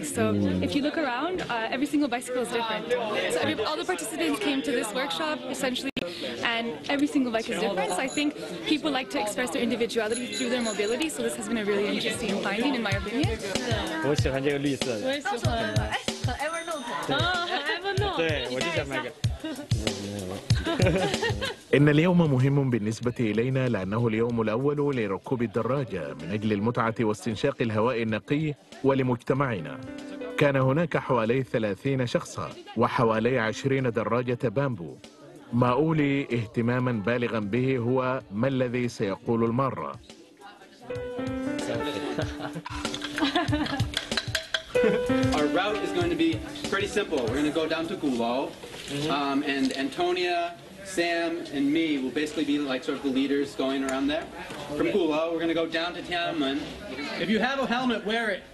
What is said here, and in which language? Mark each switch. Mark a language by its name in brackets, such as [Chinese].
[English] So if you look around, every single bicycle is different. So all the participants came to this workshop essentially, and every single bike is different. So I think people like to express their individuality through their mobility. So this has been a really interesting finding, in my opinion. [Chinese] 我喜欢这个绿色的。我也喜欢。很 Evernote。哦，很 Evernote。对，我就想买个。 [Arabic] إن اليوم مهم بالنسبة إلينا لأنه اليوم الأول لركوب الدراجة من أجل المتعة واستنشاق الهواء النقي ولمجتمعنا. كان هناك حوالي 30 شخصا وحوالي 20 دراجة بامبو. ما أولي اهتماما بالغا به هو ما الذي سيقول المارة. [English] Our route is going to be pretty simple. We're going to go down to Gulo, and Antonia, Sam, and me will basically be like sort of the leaders going around there. From Gulo, we're going to go down to Tiananmen. If you have a helmet, wear it.